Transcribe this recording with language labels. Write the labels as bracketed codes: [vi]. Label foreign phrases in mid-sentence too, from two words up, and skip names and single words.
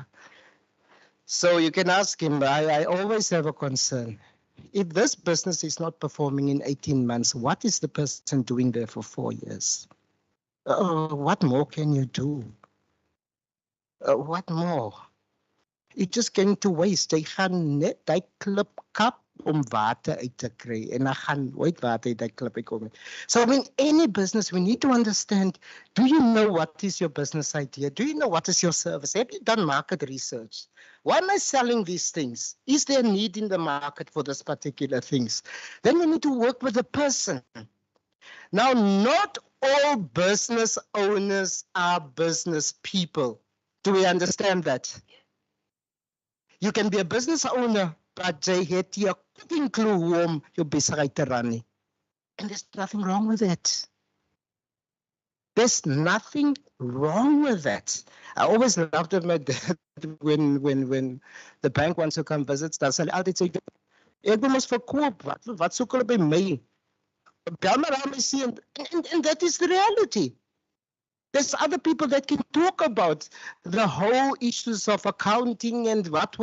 [en] So you can ask him, I always have a concern. If this business is not performing in 18 months, what is the person doing there for 4 years? What more can you do? What more? You're just going to waste. [af] Jy gaan net die klip kap om water uit te kry en dan gaan nooit water uit die klip uitkom. [en] So I mean, any business, we need to understand, do you know what is your business idea? Do you know what is your service? Have you done market research? Why am I selling these things? Is there a need in the market for this particular things? Then we need to work with the person. Now, not all business owners are business people. Do we understand that? You can be a business owner, but [af] jy het nie 'n cooking clue hoe om jou besigheid te run nie. [en] And there's nothing wrong with it. There's nothing wrong with that. I always laughed at my dad when the bank wants to come visit, [af] dan sal hy altyd sê, ek wil mos verkoop, wat soek hulle by my? Bel maar aan my sien, [en] and that is the reality. There's other people that can talk about the whole issues of accounting and what.